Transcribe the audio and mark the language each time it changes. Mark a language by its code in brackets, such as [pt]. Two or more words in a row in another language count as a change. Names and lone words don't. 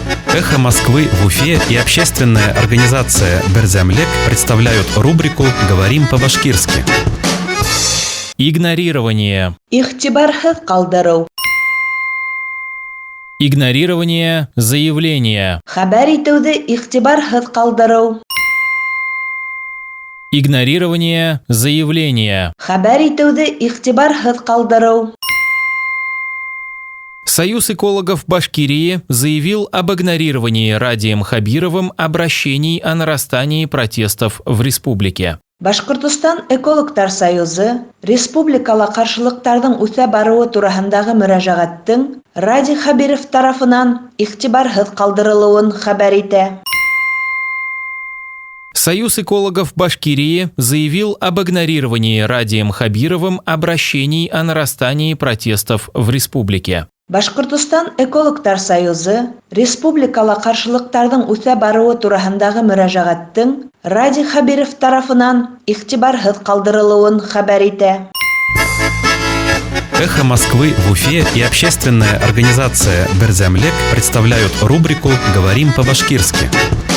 [ru] «Эхо Москвы» в Уфе и общественная организация «Берзямлек» представляют рубрику «Говорим по-башкирски». Игнорирование. [ba] Игътибарһыҙ ҡалдырыу. [ru] Игнорирование заявления. [ba] Хәбәр итеүҙе иғтибарһыҙ ҡалдырыу. [ru] Игнорирование заявления. [ba] Хәбәр итеүҙе иғтибарһыҙ ҡалдырыу. [ru] Союз экологов Башкирии заявил об игнорировании Радием Хабировым обращений о нарастании протестов в республике. [ba] Башҡортостан экологтар союзы республикала ҡаршылыҡтарҙың үҫә барыуы тураһындағы мөрәжәғәттең Ради Хабиров тарафынан иғтибарһыҙ ҡалдырылыуын хәбәр итә. [ru] Союз экологов Башкирии заявил об игнорировании Радием Хабировым обращений о нарастании протестов в республике. [ba] Башҡортостан экологтар союзы республикала ҡаршылыҡтарҙың үҫә барыуы тураһындағы мөрәжәғәттең Ради Хабиров тарафынан иғтибарһыҙ ҡалдырылыуын хәбәр итә. [ru] «Эхо Москвы» в Уфе и общественная организация «Берзямлек» представляют рубрику «Говорим по-башкирски».